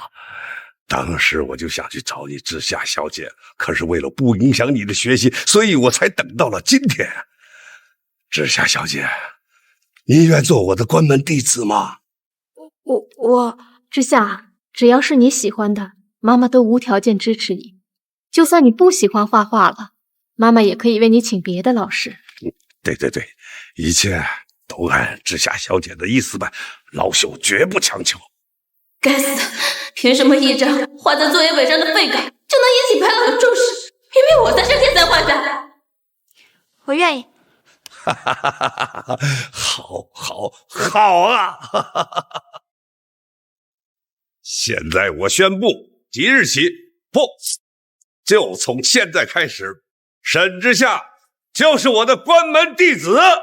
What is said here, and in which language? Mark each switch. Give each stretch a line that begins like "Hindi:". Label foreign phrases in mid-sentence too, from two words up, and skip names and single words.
Chinese: 當時我就想去找你知夏小姐，可是為了不影響你的學習，所以我才等到了今天。知夏小姐，你願做我的關門弟子嗎？知夏，只要是你喜歡的，媽媽都無條件支持你。就算你不喜歡畫畫了，媽媽也可以為你請別的老師。對，一切都按知夏小姐的意思辦，老朽絕不強求。該死的，憑什麼一張畫在作業本上的廢稿就能引起白老的重視？明明我才是天才畫家。我願意。好啊！現在我宣布，即日起，不，就從現在開始，沈之夏就是我的關門弟子。